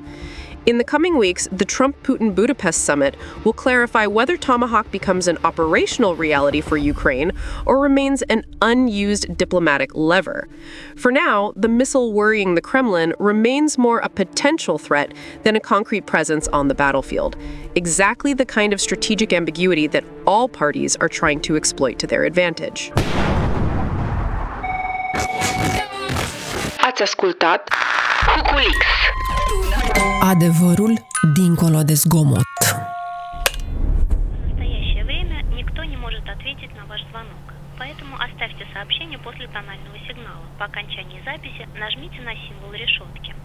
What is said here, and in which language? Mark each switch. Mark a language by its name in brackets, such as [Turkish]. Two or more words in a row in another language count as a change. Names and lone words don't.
[English] In the coming weeks, the Trump-Putin Budapest summit will clarify whether Tomahawk becomes an operational reality for Ukraine or remains an unused diplomatic lever. For now, the missile worrying the Kremlin remains more a potential threat than a concrete presence on the battlefield. Exactly the kind of strategic ambiguity that all parties are trying to exploit to their advantage. [Romanian] Ați ascultat Cuculix. Adevărul dincolo de zgomot. [Russian] В настоящее время никто не может ответить на ваш звонок. Поэтому оставьте сообщение после тонального сигнала. По окончании записи нажмите на символ решетки.